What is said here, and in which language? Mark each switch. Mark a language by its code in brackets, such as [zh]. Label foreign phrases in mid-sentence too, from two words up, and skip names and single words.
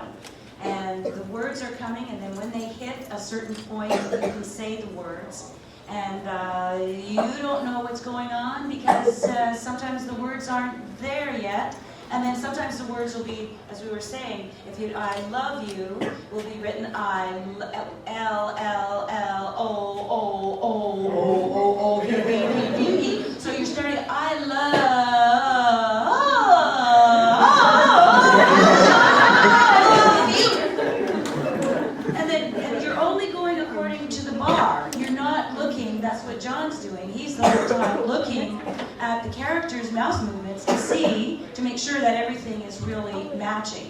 [en] And the words are coming, and then when they hit a certain point, you can say the words. And you don't know what's going on because sometimes the words aren't there yet. And then sometimes the words will be, as we were saying, I love you will be written I-L-L-L-O-O-O-O-O-O-B-B-B-B. So you're starting, I love you. And you're only going according to the bar. You're not looking, that's what John's doing. He's the whole time looking at the characters' mouth movements to make sure that everything is really matching.